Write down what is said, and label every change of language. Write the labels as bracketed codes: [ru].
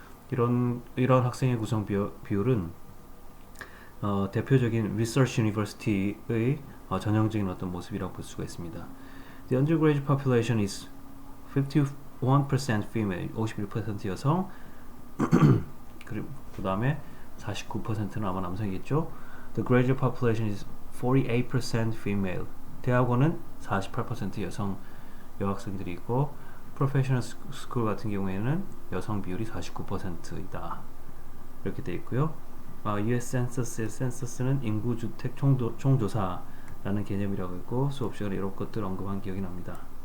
[ko] 이런 학생의 구성 비율은 대표적인 Research University의 전형적인 어떤 모습이라고 볼 수가 있습니다. [en] The undergraduate population is 51% female, [ko] 51% 여성, 그리고 그 다음에 49%는 아마 남성이겠죠. [en] The graduate population is 48% female. [ko] 대학원은 48% 여성 여학생들이 있고 프로페셔널 스쿨 같은 경우에는 여성 비율이 49%이다. 이렇게 되어 있고요. US census의 census는 인구주택 총조사라는 개념이라고 있고 수업 시간에 이런 것들 언급한 기억이 납니다.